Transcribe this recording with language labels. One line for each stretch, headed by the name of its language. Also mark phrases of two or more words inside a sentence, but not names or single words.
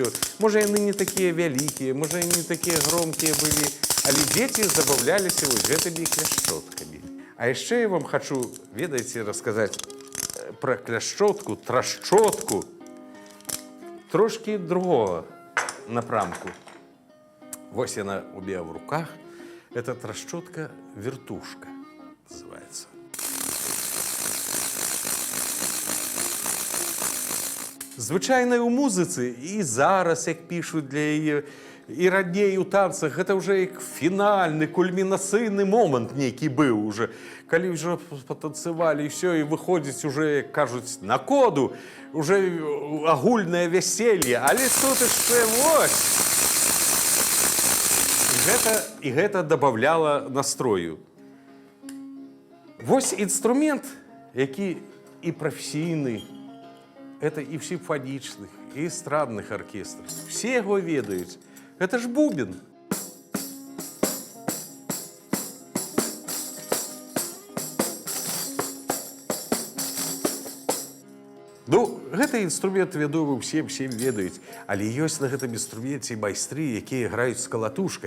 Belarusian: Можа, яны не такія вялікія, можа, яны не такія громкія былі, але дзеці забаўляліся вось гэтымі кляшчоткамі. А яшчэ я вам хачу, ведаеце, расказаць пра кляшчотку, трашчотку трошкі другого напрамку. Вось яна
Russian: у меня в руках. Это трашчотка-вертушка называется.
Belarusian: Звычайна ў музыцы і зараз, як пішуць для яе, і раней у танцах, гэта ўжо як фінальны, кульмінацыйны момант нейкі быў уже. Калі ўжо патанцавалі і ўсё, і выходзіць уже, як кажуць, на коду, уже агульнае вяселле, але тут яшчэ вось. І гэта дабаўляла настрою. Вось інструмент, які і прафесійны,
Russian: это и в симфоничных, и эстрадных оркестров. Все его ведают. Это ж бубен.
Belarusian: Ну, гэта інструмент вядомы ўсім ведаюць, але ёсць на гэтым інструменце майстры, якія граюць з калатушкай.